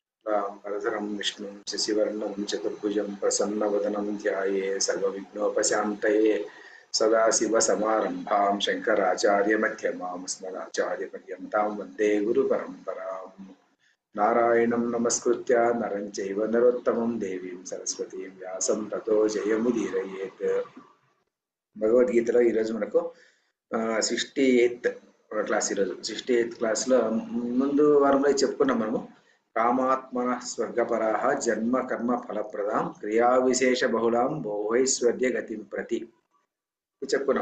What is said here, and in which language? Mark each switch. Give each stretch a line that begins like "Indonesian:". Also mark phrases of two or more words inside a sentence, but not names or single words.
Sanskrit: वरदरं विष्णुं शशिवर्णं चतुर्भुजं प्रसन्नवदनं ध्याये सर्वविघ्नोपशान्तये सदाशिवसमारम्भां शङ्कराचार्यमध्यमाम् अस्मदाचार्यपर्यन्तां वन्दे गुरुपरम्पराम् नारायणं नमस्कृत्य नरं चैव नरोत्तमं देवीं सरस्वतीं व्यासं ततो जयमुदीरयेत्।
Telugu: భగవద్గీతలో ఈరోజు మనకు 68th క్లాస్. ఈరోజు 68th క్లాస్లో ముందు వారంలో చెప్పుకున్నాం మనము.
Sanskrit: కామాత్మన స్వర్గపరాహ జన్మ కర్మ ఫలప్రదాం క్రియా విశేష బహుళాం భోగైశ్వర్య గతిం ప్రతి చెప్పుకున్నాం.